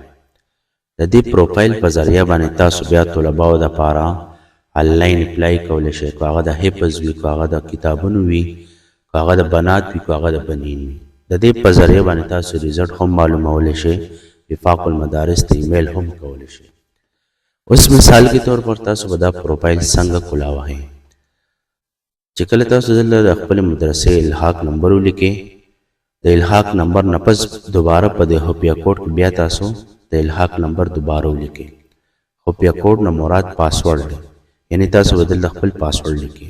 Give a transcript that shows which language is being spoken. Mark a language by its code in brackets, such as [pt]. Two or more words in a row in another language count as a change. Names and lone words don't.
[ps] د دې پروفایل په ذریعه باندې تاسو بیا طلباو دپاره [en] online apply [ps] کولی شئ، که هغه د حفظ وي، که هغه د کتابونو وي، که هغه د بنات وي، که هغه د بنین وي. د دې په ذریعه باندې تاسو ریزلټ هم معلومولی شئ، وفاق المدارس ته ایمیل هم کولی شئ. اوس [ur] مثال کے طور پر [ps] تاسو به دا پروفایل څنګه کولاوئ. چې کله تاسو دلته د خپل مدرسې الحاق نمبر ولیکئ، د الحاق نمبر نه پس دوباره په د خفیه کوډ کې بیا تاسو د الحاق نمبر دوباره ولیکئ. خفیه کوډ نه مراد پاسورډ دی، یعنی تاسو به دلته خپل پاسورډ لیکئ.